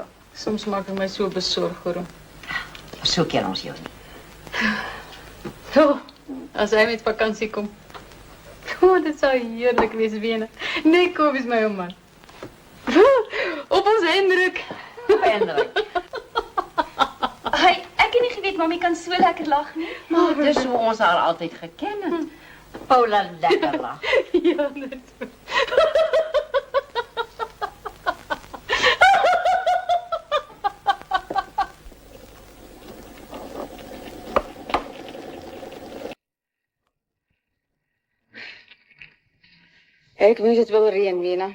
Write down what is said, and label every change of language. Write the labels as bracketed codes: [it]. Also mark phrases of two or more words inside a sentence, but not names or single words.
[nl] Soms maak ik mij zo bezorgd voor hem. Zo kennen ons jou niet. Oh, als hij met vakantie komt. Oh, dat zou heerlijk wezen, Wena. Nee, kom eens, mijn man. Op onze indruk. Eindelijk. [af] Hey, ek het nie geweet mami kan so lekker lag nie. Maar dis hoe ons haar altyd geken het. Paula lekker lag. Ja, net. Ek wens dit wil reën, Wena.